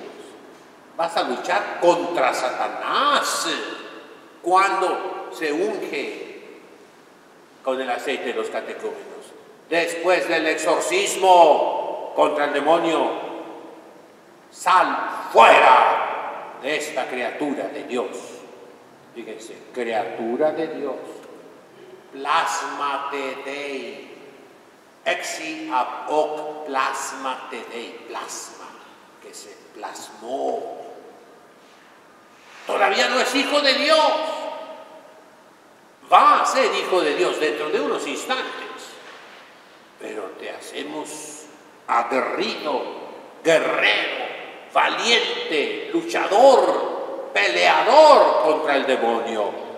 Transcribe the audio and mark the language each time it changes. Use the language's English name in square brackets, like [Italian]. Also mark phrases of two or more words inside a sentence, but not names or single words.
[Spanish] Vas a luchar contra Satanás cuando se unge con el aceite de los catecúmenos. Después del exorcismo contra el demonio, sal fuera de esta criatura de Dios. Fíjense, criatura de Dios. [Latin] Plasmate Dei. Exi ab hoc plasmate Dei. [Spanish] Plasma, que se plasmó. Todavía no es hijo de Dios. Va a ser hijo de Dios dentro de unos instantes. Pero te hacemos aguerrido, guerrero, valiente, luchador, peleador contra el demonio.